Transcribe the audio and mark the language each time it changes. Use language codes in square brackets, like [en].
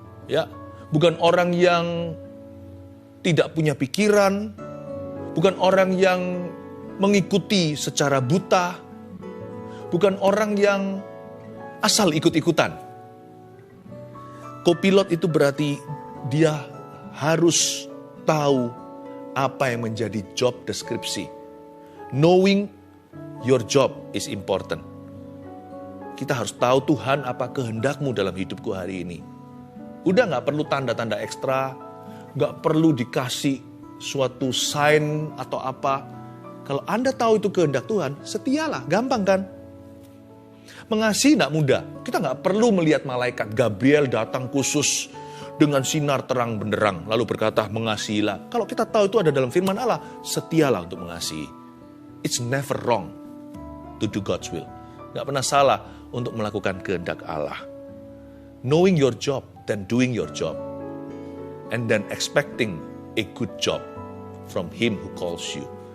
[id] Ya, bukan orang yang tidak punya pikiran, bukan orang yang mengikuti secara buta, bukan orang yang asal ikut-ikutan. Kopilot itu berarti dia harus tahu apa yang menjadi job deskripsi. [en] Knowing your job is important. [id] Kita harus tahu Tuhan apa kehendakmu dalam hidupku hari ini. Udah gak perlu tanda-tanda ekstra, gak perlu dikasih suatu sign atau apa. Kalau Anda tahu itu kehendak Tuhan, setialah, gampang kan? Mengasihi gak mudah, kita gak perlu melihat malaikat Gabriel datang khusus dengan sinar terang benderang, lalu berkata mengasihilah. Kalau kita tahu itu ada dalam firman Allah, setialah untuk mengasihi. [en] It's never wrong to do God's will. [id] Gak pernah salah untuk melakukan kehendak Allah. [en] Knowing your job, then doing your job, and then expecting a good job from Him who calls you.